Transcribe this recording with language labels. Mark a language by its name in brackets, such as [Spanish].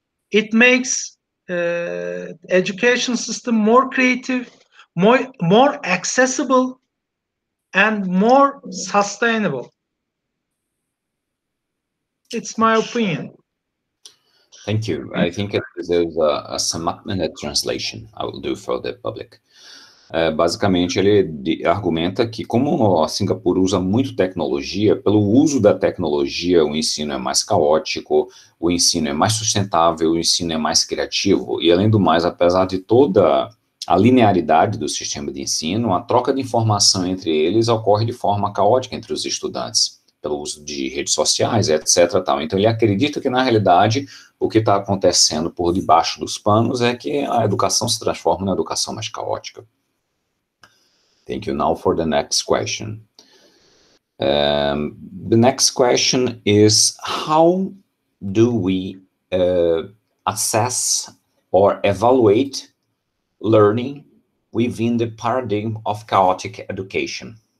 [English] It makes education system more creative, more accessible, and more sustainable. It's my opinion. Thank you. I think there's a sum up and a translation I will do for the public. [Portuguese] Basicamente, ele argumenta que como a Singapura usa muito tecnologia, pelo uso da tecnologia, o ensino é mais caótico, o ensino é mais sustentável, o ensino é mais criativo. E, além do mais, apesar de toda a linearidade do sistema de ensino, a troca de informação entre eles ocorre de forma caótica entre os estudantes, pelo uso de redes sociais, etc. Tal. Então, ele acredita que, na realidade, o que está acontecendo por debaixo dos panos é que a educação se transforma na educação mais caótica. [English] Thank you. Now for the next question. The next question is, how do we assess or evaluate learning within the paradigm of chaotic education?